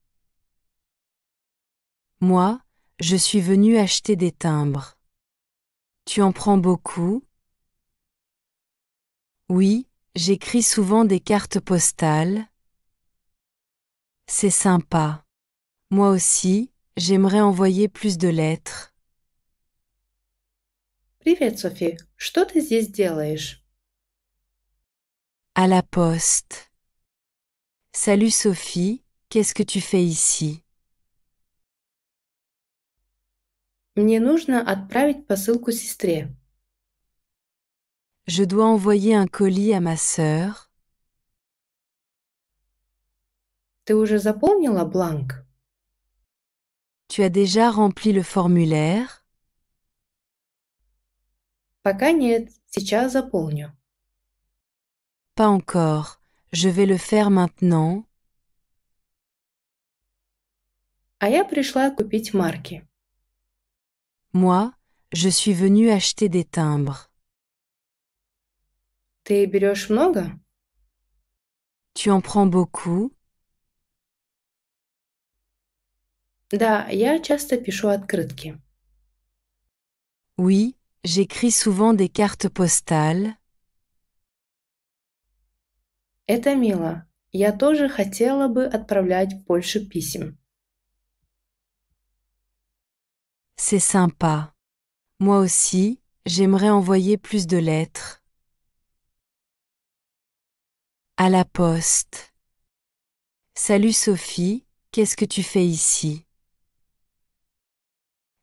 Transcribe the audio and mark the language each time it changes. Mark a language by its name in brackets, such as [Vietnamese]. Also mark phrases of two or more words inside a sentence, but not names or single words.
[French] Moi, je suis venue acheter des timbres. Tu en prends beaucoup? Oui, j'écris souvent des cartes postales. C'est sympa. Moi aussi, j'aimerais envoyer plus de lettres. [Russian] Привет, Софи. Что ты здесь делаешь? [French] À la poste. Salut Sophie, qu'est-ce que tu fais ici? [Russian] Мне нужно отправить посылку сестре. [French] Je dois envoyer un colis à ma sœur. [Russian] Ты уже заполнила бланк? [French] Tu as déjà rempli le formulaire? [Russian] Пока нет. Сейчас заполню. [French] Pas encore, je vais le faire maintenant. [Russian] А я пришла купить марки. [French] Moi, je suis venue acheter des timbres. [Russian] Ты берешь много? [French] Tu en prends beaucoup? [Russian] Да, я часто пишу открытки. [French] Oui, j'écris souvent des cartes postales. [Russian] Это мило. Я тоже хотела бы отправлять больше писем. [French] C'est sympa. Moi aussi, j'aimerais envoyer plus de lettres. À la poste. Salut Sophie, qu'est-ce que tu fais ici?